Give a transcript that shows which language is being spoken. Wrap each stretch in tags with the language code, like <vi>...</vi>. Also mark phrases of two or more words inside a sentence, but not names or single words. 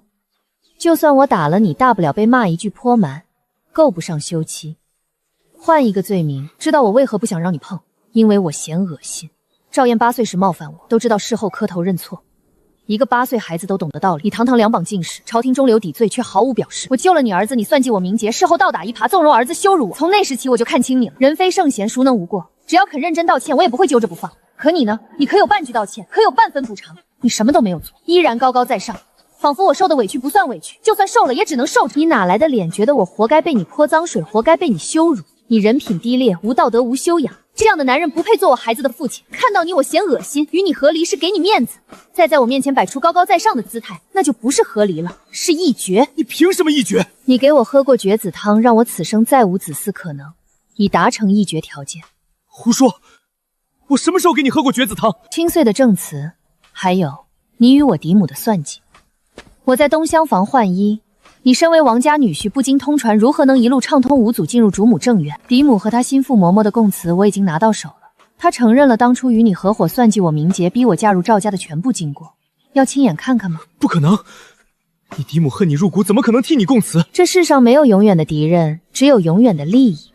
<zh>就算我打了你，大不了被罵一句潑蠻，夠不上休妻。換一個罪名，知道我為何不想讓你碰？因為我嫌惡心。趙燕8歲時冒犯我，都知道事後磕頭認錯。一個8歲孩子都懂得道理，你堂堂2榜進士，朝廷中流砥礪，卻毫無表示。我救了你兒子，你算計我名节，事後倒打一耙，縱容兒子羞辱我。從那時起，我就看清你了。人非聖賢，孰能無過？只要肯認真道歉，我也不會揪着不放。可你呢？你可有半句道歉？可有半分補償？你什麼都沒有做，依然高高在上。仿佛我受的委屈不算委屈，就算受了也只能受着。你哪來的臉覺得我活該被你潑髒水，活該被你羞辱？你人品低劣，無道德，無修養，這樣的男人不配做我孩子的父親。看到你我嫌惡心，與你和離是給你面子，再在我面前擺出高高在上的姿態，那就不是和離了，是一絕。你憑什麼一絕？你給我喝過絕子湯，讓我此生再無子嗣可能，以達成一絕條件。胡說！我什麼時候給你喝過絕子湯？清碎的證詞，還有你與我嫡母的算計。我在東廂房換衣，你身為王家女婿，不經通傳，如何能一路暢通無阻進入主母正院？嫡母和她心腹嬷嬷的供詞我已經拿到手了，她承認了當初與你合夥算計我名節，逼我嫁入趙家的全部經過，要親眼看看嗎？不可能！你嫡母恨你入骨，怎麼可能替你供詞？這世上沒有永遠的敵人，只有永遠的利益。</zh>